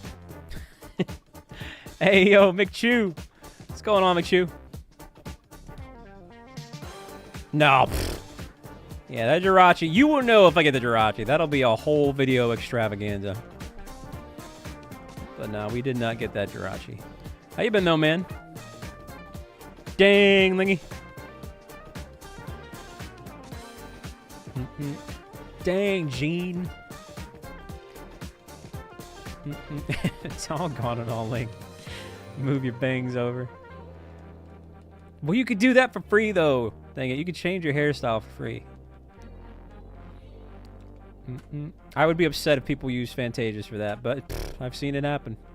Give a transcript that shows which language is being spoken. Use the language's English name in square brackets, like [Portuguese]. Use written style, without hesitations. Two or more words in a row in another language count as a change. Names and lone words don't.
[English] Hey, yo, McChew. What's going on, McChew? No. Yeah, that Jirachi. You will know if I get the Jirachi. That'll be a whole video extravaganza. But no, we did not get that Jirachi. How you been, though, man? Dang, Lingy. Dang, Gene. It's all gone and all linked. Move your bangs over. Well, you could do that for free, though. Dang it, you could change your hairstyle for free. I would be upset if people use Fantasias for that, but pff, I've seen it happen.